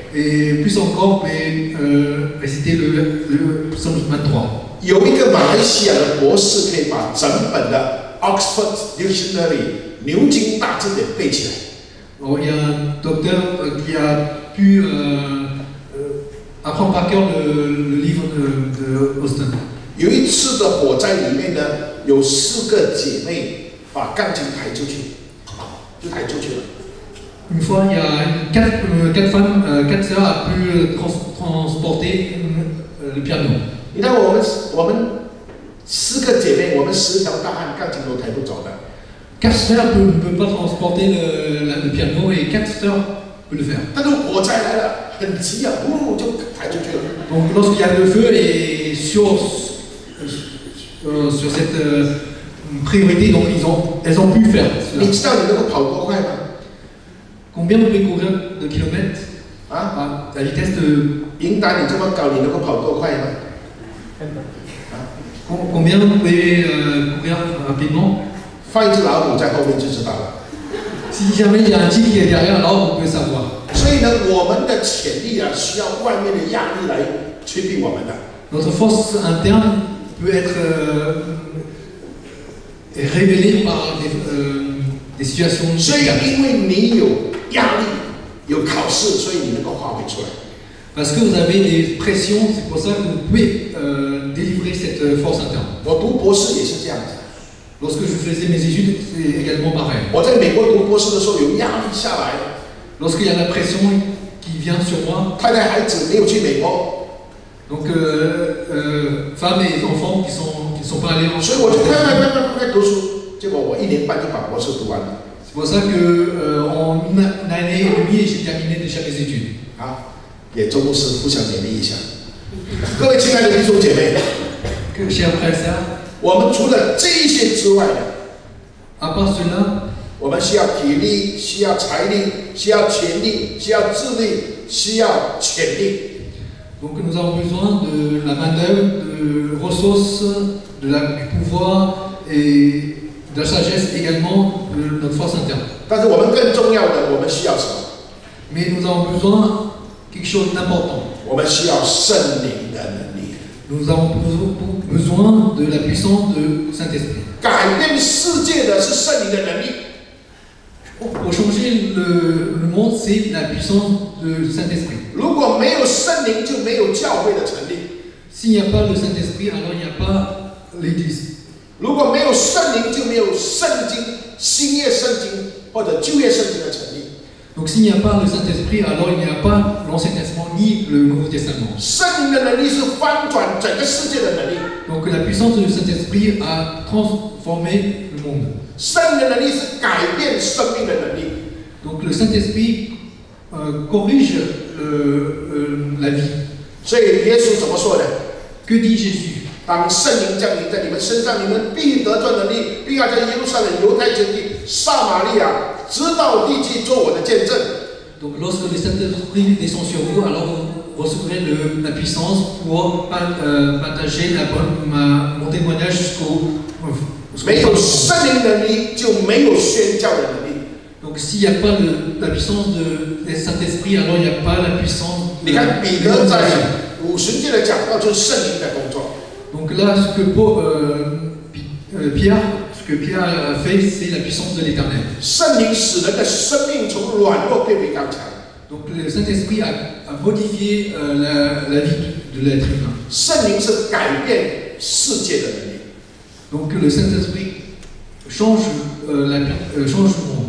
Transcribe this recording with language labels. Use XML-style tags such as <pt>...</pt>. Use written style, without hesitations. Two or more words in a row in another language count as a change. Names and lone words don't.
<fr>Et plus encore, vous pouvez réciter le psaume 23.</fr> <zh>有一个马来西亚的博士可以把整本的 Oxford Dictionary 牛津大字典背起来。</zh> <fr>Alors, il y a un docteur qui a pu apprendre par cœur le livre de Austin.</fr> <zh>有一次的火灾里面呢，有4个姐妹把钢琴抬出去，就抬出去了。</zh> <fr>Une fois, il y a 4 femmes, 4 sœurs a pu transporter le piano.</fr> <zh>你看我们4个姐妹，我们10条大汉钢琴都抬不走的。</zh> <fr>4 sœurs ne peuvent pas transporter le piano et 4 sœurs peuvent le faire.</fr> <zh>但是火灾来了，很急啊，就抬出去了。</zh> <fr>Donc lorsqu'il y a le feu et sur cette priorité, donc elles ont pu faire cela.</fr> <zh>你知道你能够跑多快吗？</zh> <fr>Combien vous pouvez courir de kilomètres à la vitesse de...</fr> <zh>英达你这么高，你能够跑多快吗？</zh> <fr>Combien vous pouvez courir rapidement?</fr> <zh>放一只老虎在后面就知道了。</zh> <fr>Si jamais il y a un tigre qui est derrière, alors vous pouvez savoir.</fr> <zh>所以呢，我们的潜力需要外面的压力来催逼我们的。</zh> <fr>Notre force interne peut être révélée par des situations.</fr> <zh>所以，因为你有压力、有考试，所以你能够发挥出来。</zh> <fr>Parce que vous avez des pressions, c'est pour ça que vous pouvez délivrer cette force interne.</fr> <zh>我读博士也是这样子。</zh> <fr>Lorsque je faisais mes études, c'est également pareil.</fr> <zh>我在美国读博士的时候，有压力下来。</zh> <fr>Lorsqu'il y a la pression qui vient sur moi,</fr> <zh>太太孩子没有去美国。</zh> <fr>donc femmes et enfants qui ne sont pas allés en</fr> <zh>所以我就快读书，结果我1年半就把博士读完了。</zh> <fr>C'est pour ça qu'en une année et demie, j'ai terminé déjà mes études.</fr> <zh>好，给周牧师互相勉励一下。各位亲爱的弟兄姐妹，</zh> <fr>Chers frères et sœurs,</fr> <zh>我们除了这一些之外呢，</zh> <fr>à part cela,</fr> <zh>我我们需要体力，需要财力，需要权力，需要智力，需要潜力。</zh> <fr>Donc nous avons besoin de la main-d'œuvre, de ressources, du pouvoir et de la sagesse également, de notre force interne.</fr> <zh>但是我们更重要的，我们需要什么？</zh> <fr>Mais nous avons besoin de quelque chose d'important.</fr> <zh>我们需要圣灵的能力。</zh> <fr>Nous avons besoin de la puissance de Saint-Esprit.</fr> <zh>改变世界的是圣灵的能力。</zh> <fr>Pour changer le monde, c'est la puissance de Saint-Esprit.</fr> <zh>如果没有圣灵，就没有教会的成立。</zh> <fr>S'il n'y a pas le Saint-Esprit, alors il n'y a pas l'Église.</fr> <zh>如果没有圣灵，就没有圣经、新约圣经或者旧约圣经的成立。</zh> <fr>Donc s'il n'y a pas le Saint-Esprit, alors il n'y a pas l'Ancien Testament ni le Nouveau Testament.</fr> <zh>圣灵的能力是翻转整个世界的能力。</zh> <fr>Donc la puissance du Saint-Esprit a transformé le monde.</fr> <zh>圣灵的能力是改变生命的能力。</zh> <fr>Donc le Saint-Esprit corrige la vie.</fr> <zh>所以耶稣怎么说呢？</zh> <fr>Que dit Jésus?</fr> <zh>当圣灵降临在你们身上，你们必得着能力，并要在耶路撒冷、犹太全地、撒玛利亚，直到地极，做我的见证。</zh> <fr>Donc lorsque le Saint-Esprit descend sur vous, alors vous recevrez la puissance pour partager mon témoignage jusqu'au</fr> <zh>没有圣灵能力，就没有宣教的能力。</zh> <fr>Donc s'il n'y a pas la puissance de Saint-Esprit, alors il n'y a pas la puissance</fr> <zh>你看彼得在五旬节的讲道就是圣灵的工作。</zh> <fr>Donc là, ce que Pierre a fait, c'est la puissance de l'Éternel.</fr> <zh>圣灵使人的生命从软弱变为刚强。</zh> <fr>Donc le Saint-Esprit a modifié la vie de l'être humain.</fr> <zh>圣灵是改变世界的能力。</zh> <fr>Donc le Saint-Esprit change le monde.</fr>